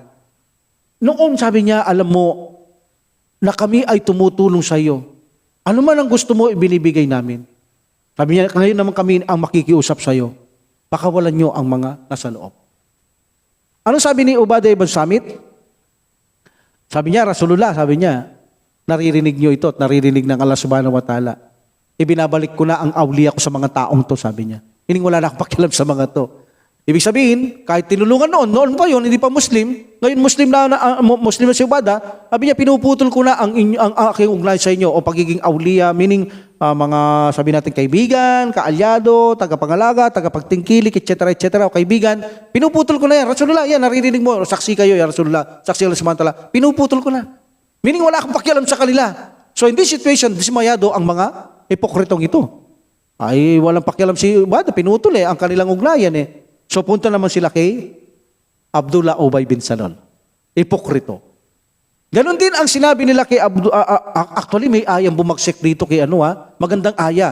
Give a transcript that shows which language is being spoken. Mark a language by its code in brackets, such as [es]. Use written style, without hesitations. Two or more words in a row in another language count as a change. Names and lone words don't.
[tl] Noon sabi niya, alam mo, na kami ay tumutulong sa iyo. Ano man ang gusto mo, ibinibigay namin. Sabi niya, ngayon naman kami ang makikiusap sa iyo. Pakawalan niyo ang mga nasa loob. Ano sabi ni Ubadah ibn Samit? Sabi niya, Rasulullah, sabi niya, naririnig niyo ito at naririnig ng Allah [ar] سبحانه وتعالى. [tl] Ibinabalik ko na ang awliya ko sa mga taong to, sabi niya. Hining wala na akong pakialam sa mga to. Ibig sabihin, kahit tinulungan noon pa yun, hindi pa Muslim, ngayon Muslim na si Ubada, sabi niya, pinuputol ko na ang aking ugnay sa inyo o pagiging awliya, meaning mga sabi natin kaibigan, kaalyado, tagapangalaga, tagapagtingkilik, etc. o kaibigan, pinuputol ko na yan. Rasulullah, yan, naririnig mo, saksi kayo, ya Rasulullah, saksi Allah [ar] سبحانه وتعالى, [tl] pinuputol ko na. Meaning wala akong pakialam sa kanila. [en] So in this situation, [tl] dismayado ang mga hipokritong ito. Ay, walang pakialam si Ubada, pinutol ang kanilang ugnayan So punta naman sila kay Abdullah Ubay bin Salul. Hipokrito. Ganon din ang sinabi nila kay actually may ayang bumagsik dito kay magandang aya.